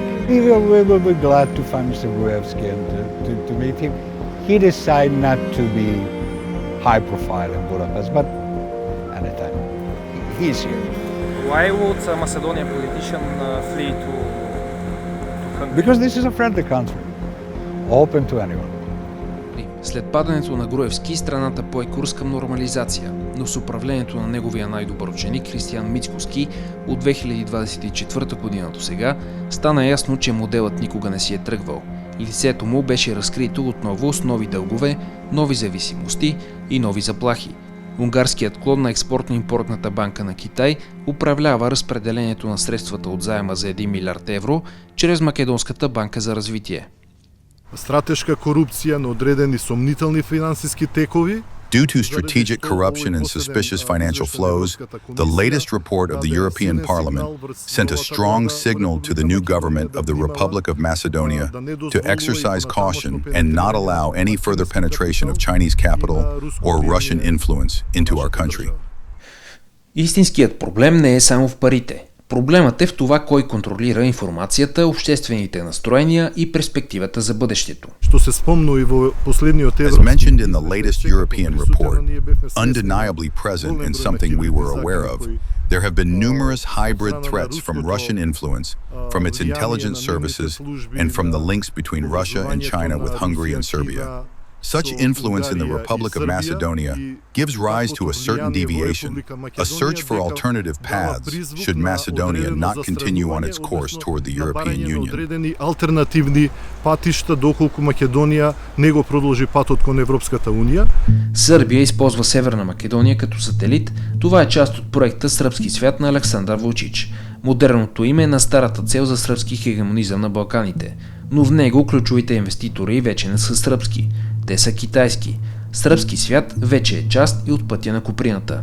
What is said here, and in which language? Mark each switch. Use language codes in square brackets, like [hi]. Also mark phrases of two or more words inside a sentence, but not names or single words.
[en] We will be glad to find Mr. Gruevski and to meet him. He decided not to be high profile in Budapest, but anytime. He's here. Why would a Macedonian politician flee to Hungary? Because this is a friendly country, open to anyone. [bg] След падането на Груевски, страната пое курс към нормализация, но с управлението на неговия най-добър ученик Християн Мицкоски от 2024 година до сега стана ясно, че моделът никога не си е тръгвал. Лицето му беше разкрито отново с нови дългове, нови зависимости и нови заплахи. Унгарският клон на Експортно-импортната банка на Китай управлява разпределението на средствата от заема за 1 милиард евро чрез Македонската банка за развитие. [mk] Стратешка корупција на одредени сомнителни финансиски текови. [en] Due to strategic corruption and suspicious financial flows, the latest report of the European Parliament sent a strong signal to the new government of the Republic of Macedonia to exercise caution and not allow any further penetration of Chinese capital or Russian influence into our country. [bg] Истинският проблем не е само в парите. Проблемът е в това кой контролира информацията, обществените настроения и перспективата за бъдещето. [en] As mentioned in the latest European report, undeniably present and something we were aware of, there have been numerous hybrid threats from Russian influence, from its intelligence services, and from the links between Russia and China with Hungary and Serbia. Such influence in the Republic of Macedonia gives rise to a certain deviation, a search for alternative paths should Macedonia not continue on its course toward the European Union. [mk] Алтернативни патишта доколку Македонија не го продолжи патот кон Европската унија. [bg] Сърбия използва Северна Македония като сателит. Това е част от проекта Сръбски свят на Александър Вучич. Модерното име на старата цел за сръбски хегемонизъм на Балканите. Но в него ключовите инвеститори вече не са сръбски. Те са китайски. Сръбски свят вече е част и от пътя на Куприната.